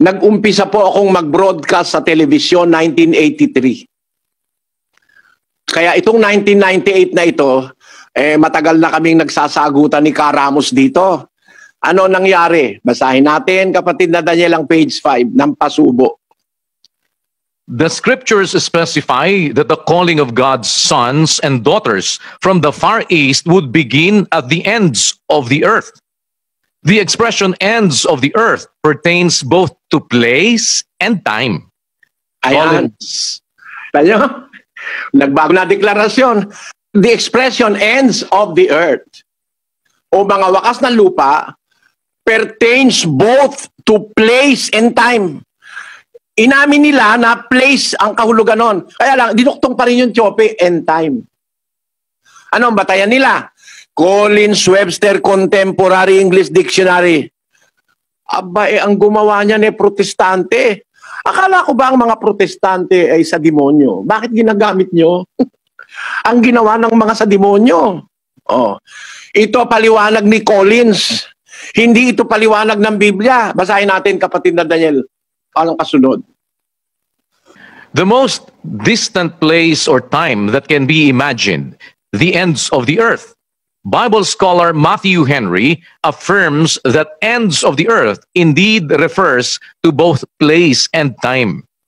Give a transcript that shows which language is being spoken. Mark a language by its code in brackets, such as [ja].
[tl] Nag-umpisa po akong mag-broadcast sa telebisyon 1983. Kaya itong 1998 na ito, matagal na kaming nagsasagutan ni Karamos dito. Ano nangyari? Basahin natin, kapatid na Daniel, ang page 5 ng pasubo. [en] The scriptures specify that the calling of God's sons and daughters from the Far East would begin at the ends of the earth. The expression ends of the earth pertains both to place and time. [tl] Ayan. Tanyo, nagbago na deklarasyon. [en] The expression ends of the earth [tl] o mga wakas ng lupa [en] pertains both to place and time. [tl] Inamin nila na place ang kahulugan nun. Kaya lang, dinuktong pa rin yung tiope and time. Ano ang batayan nila? [en] Collins Webster Contemporary English Dictionary. [tl] Aba, ang gumawa niyan protestante. Akala ko ba ang mga protestante ay sa demonyo? Bakit ginagamit nyo? Ang ginawa ng mga sa demonyo. Oh. Ito paliwanag ni Collins. Hindi ito paliwanag ng Biblia. Basahin natin, kapatid na Daniel. Anong kasunod? [en] The most distant place or time that can be imagined, the ends of the earth. Bible scholar Matthew Henry affirms that ends of the earth indeed refers to both place and time.